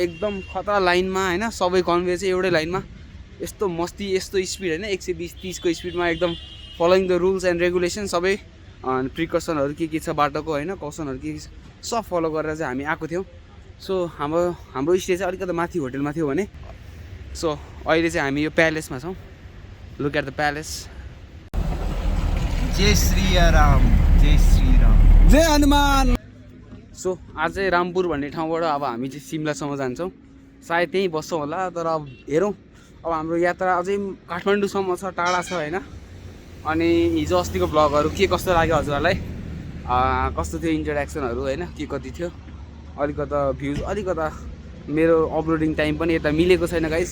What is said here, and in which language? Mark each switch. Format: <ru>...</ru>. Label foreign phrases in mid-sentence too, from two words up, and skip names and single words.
<ne>एकदम खतरा लाइनमा होइन, सबै कन्भे चाहिँ एउटै लाइनमा यस्तो मस्ती यस्तो स्पिड होइन 120-30 को स्पिडमा एकदम</ne> <en>following the rules and regulation</en> <ne>सबै प्रिकसनहरू के छ बाटोको होइन, कसनहरू के सब फलो गरेर चाहिँ हामी आएको थियौँ। सो हाम्रो स्टे चाहिँ अलिकति माथि होटेलमा थियो भने। सो अहिले चाहिँ हामी यो प्यालेसमा छौँ।</ne> <en>look at the palace.</en> <ne>जय श्री राम, जय श्री राम, जय हनुमान। सो आज चाहिँ रामपुर भन्ने ठाउँबाट अब हामी चाहिँ सिमलासम्म जान्छौँ। सायद त्यहीँ बस्छौँ होला, तर अब हेरौँ। अब हाम्रो यात्रा अझै काठमाडौँसम्म छ, टाढा छ होइन। अनि हिजो अस्तिको ब्लगहरू के कस्तो लाग्यो हजुरहरूलाई, कस्तो थियो इन्ट्रोडक्सनहरू होइन, के कति थियो, अलिकता भ्युज, अलिकता मेरो</ne> <en>uploading time</en> <ne>पनि यता मिलेको छैन गाइस।</ne>